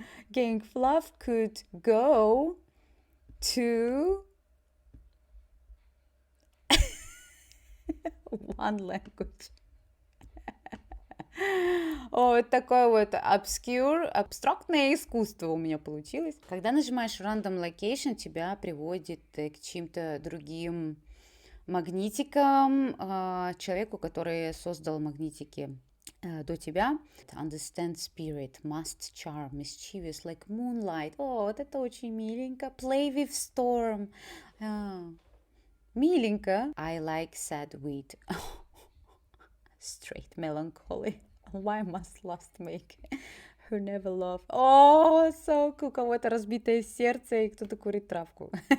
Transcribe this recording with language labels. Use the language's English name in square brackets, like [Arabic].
[English] Gang fluff could go to one language. [Russian] Вот такое вот [English] obscure, [Russian] абстрактное искусство у меня получилось. Когда нажимаешь [English] random location, [Russian] тебя приводит к чьим-то другим магнитикам, человеку, который создал магнитики до тебя. [English] Understand spirit, must charm, mischievous like moonlight. [Russian] О, вот это очень миленько. [English] Play with storm. [Russian] Миленько. [English] I like sad wheat. Straight melancholy. Why must lust make her never love? [Russian] О, [English] so cool. [Russian] У кого-то разбитое сердце, и кто-то курит травку.